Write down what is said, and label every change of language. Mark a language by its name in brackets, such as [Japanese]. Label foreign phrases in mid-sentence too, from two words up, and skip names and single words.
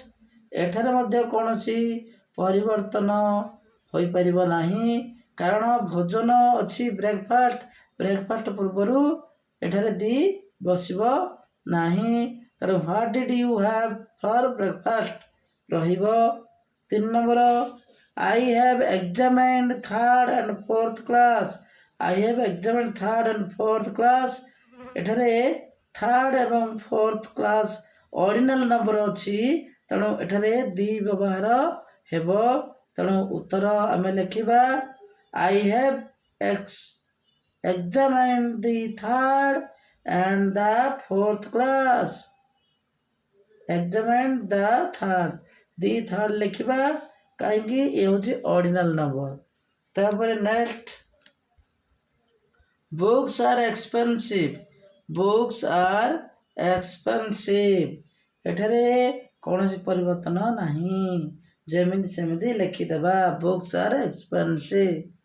[Odia] ଏଠାରେ ମଧ୍ୟ କୌଣସି ପରିବର୍ତ୍ତନ ହୋଇପାରିବ ନାହିଁ, କାରଣ ଭୋଜନ ଅଛି ବ୍ରେକଫାଷ୍ଟ। ବ୍ରେକଫାଷ୍ଟ ପୂର୍ବରୁ ଏଠାରେ ଦି ବସିବ ନାହିଁ, ତେଣୁ [English] what did you have for breakfast [Odia] ରହିବ। [English] 3 ନମ୍ବର I have examined third and fourth class. I have examined third and fourth class. [Odia] ଏଠାରେ ଥାର୍ଡ଼ ଏବଂ [English] fourth class ordinal number [Odia] ଅଛି, ତେଣୁ ଏଠାରେ ଦି ବ୍ୟବହାର ହେବ। ତେଣୁ ଉତ୍ତର ଆମେ ଲେଖିବା [English] I have examined the third and the fourth class. examined the third. the third [Odia] ଲେଖିବା, କାହିଁକି? ଏ ହେଉଛି [English] ordinal number. ତାପରେ next books are expensive. books are expensive. [Odia] ଏଠାରେ କୌଣସି ପରିବର୍ତ୍ତନ ନାହିଁ, ଯେମିତି ସେମିତି ଲେଖିଦେବା [English] books are expensive.